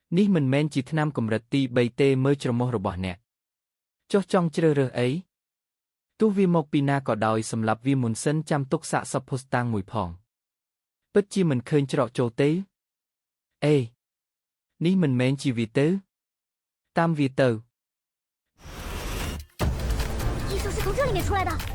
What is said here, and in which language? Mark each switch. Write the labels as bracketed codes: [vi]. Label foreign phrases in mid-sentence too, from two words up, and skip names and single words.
[km] នេះមិនមែនជាថ្នាំកម្រិតទី3ទេមើលច្រមុះរបស់អ្នកចុះចង់ជ្រើសរើសអីទោះវាមកពីណាក៏ដោយសម្រាប់វាមុនសិនចាំទុកសាកសពភស្តុតាងមួយផងពិតជាមិនឃើញច្រកចូលទេអេនេះមិនមែនជាវាទេតាមវាទៅ [zh] 异兽是从这里面出来的。